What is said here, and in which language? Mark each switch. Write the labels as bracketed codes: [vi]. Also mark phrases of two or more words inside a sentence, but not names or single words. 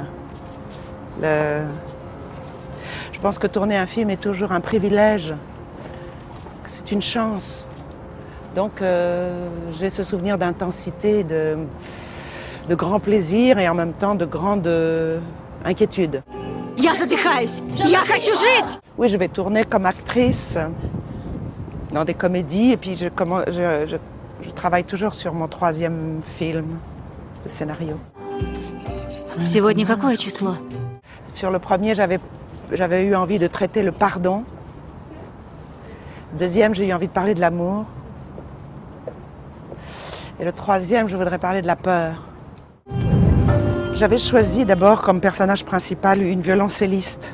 [fr] Je pense que tourner un film est toujours un privilège. C'est une chance. Donc j'ai ce souvenir d'intensité, de grand plaisir et en même temps de grande inquiétude. [ru] Я задыхаюсь. Я хочу жить. [fr] Oui, je vais tourner comme actrice dans des comédies et puis je travaille toujours sur mon 3e film, le scénario. [ru] Сегодня какое число? [fr] Sur le premier, j'avais eu envie de traiter le pardon. Le 2e, j'ai eu envie de parler de l'amour. Et le 3e, je voudrais parler de la peur. J'avais choisi d'abord comme personnage principal une violoncelliste.